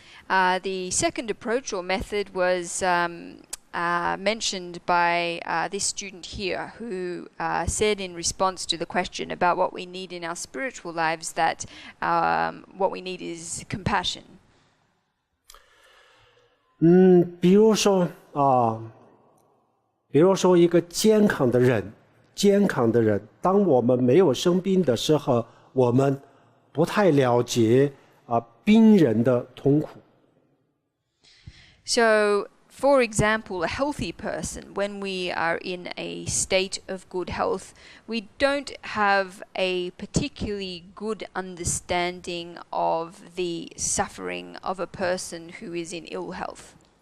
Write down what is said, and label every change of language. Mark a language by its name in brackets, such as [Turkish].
[English] The second approach or method was mentioned by this student here, who said in response to the question about what we need in our spiritual lives that what we need is compassion. [Chinese] 比如说一个健康的人，当我们没有生病的时候，我们不太了解病人的痛苦。 [English] So, for example, a healthy person, when we are in a state of good health, we don't have a particularly good understanding of the suffering of a person who is in ill health.